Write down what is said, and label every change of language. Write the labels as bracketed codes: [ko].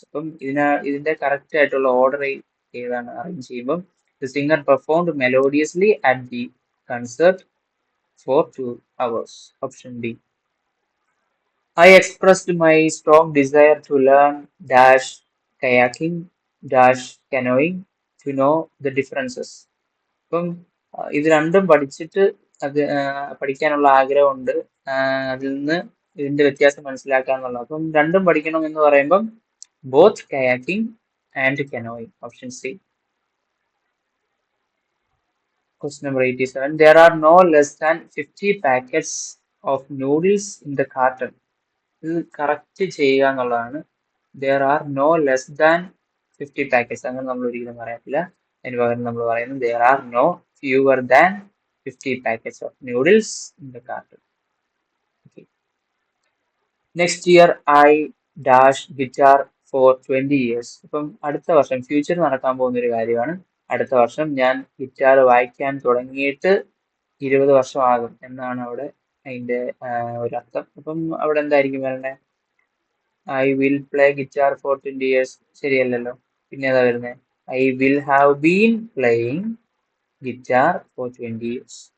[ml] അപ്പം ഇതിന്റെ കറക്റ്റ് ആയിട്ടുള്ള ഓർഡർ ഏതാണ് അറേഞ്ച് ചെയ്യുമ്പോൾ [en] the singer performed melodiously at the concert for 2 hours. Option B. I expressed my strong desire to learn dash kayaking dash canoeing to know the differences. [ml] അപ്പം ഇത് രണ്ടും പഠിച്ചിട്ട് അത് പഠിക്കാനുള്ള ആഗ്രഹമുണ്ട്. അതിൽ നിന്ന് ഇതിന്റെ വ്യത്യാസം മനസ്സിലാക്കാന്നുള്ളത്. അപ്പം രണ്ടും പഠിക്കണം എന്ന് പറയുമ്പം [en] Both kayaking and canoeing. [ml] Option C. [en] Question number 87. There are no less than 50 packets of noodles in the carton. [ml] ഇത് കറക്റ്റ് ചെയ്യുക എന്നുള്ളതാണ്. [en] There are no less than 50 packets. [ml] അങ്ങനെ നമ്മൾ ഒരിക്കലും പറയത്തില്ല. അതിന് പകരം നമ്മൾ പറയുന്നത് [en] there are no fewer than 50 packets of noodles in the carton. Okay. Next year I dash guitar for 20 years. [ml] അപ്പം അടുത്ത വർഷം ഫ്യൂച്ചർ നടക്കാൻ പോകുന്ന ഒരു കാര്യമാണ്. അടുത്ത വർഷം ഞാൻ ഗിറ്റാർ വായിക്കാൻ തുടങ്ങിയിട്ട് 20 വർഷമാകും എന്നാണ് അവിടെ അതിന്റെ ഒരർത്ഥം. അപ്പം അവിടെ എന്തായിരിക്കും വരണ്ടേ? [en] I will play guitar for 20 years. [ml] ശരിയല്ലല്ലോ. പിന്നെ ഏതാ വരുന്നത്? [en] I will have been playing guitar for 20 years.